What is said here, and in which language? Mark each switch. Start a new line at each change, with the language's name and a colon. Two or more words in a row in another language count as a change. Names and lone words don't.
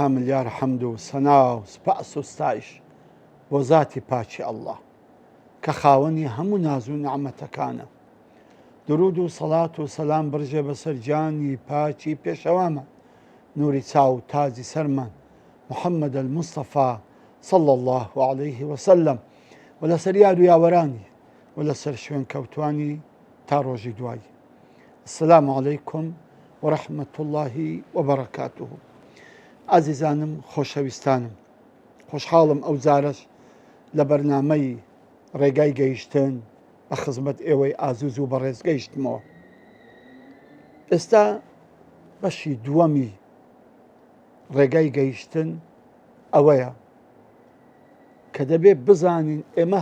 Central Kurdish: ملیار حەمد و سەنا و سوپاس و ستایش بۆ ذاتی پاکی ئەڵڵا کە خاوەنی هەموو ناز و نعمەتەکانە. درود و سەڵات و سەلام بڕژێ بەسەر جانی پاکی پێشەوامان، نوری چاو و تاجی سەرمان محەممەد المستەفا
Arabic: صلى الله عليه وسلم
Central Kurdish: و لەسەر یار و یاوەرانی و لەسەر شوێن کەوتوانی تا ڕۆژی دوایی.
Arabic: السلام عليكم ورحمة الله وبركاته.
Central Kurdish: عزیزانم خۆشەویستانم، خۆشحاڵم ئەو جارەش لە بەرنامەی ڕێگای گەیشتن بە خزمەت ئێوەی ئازوز و بەڕێز گەیشتمەوە. ئێستا بەشی دووەمی ڕێگای گەیشتن ئەوەیە کە دەبێت بزانین ئێمە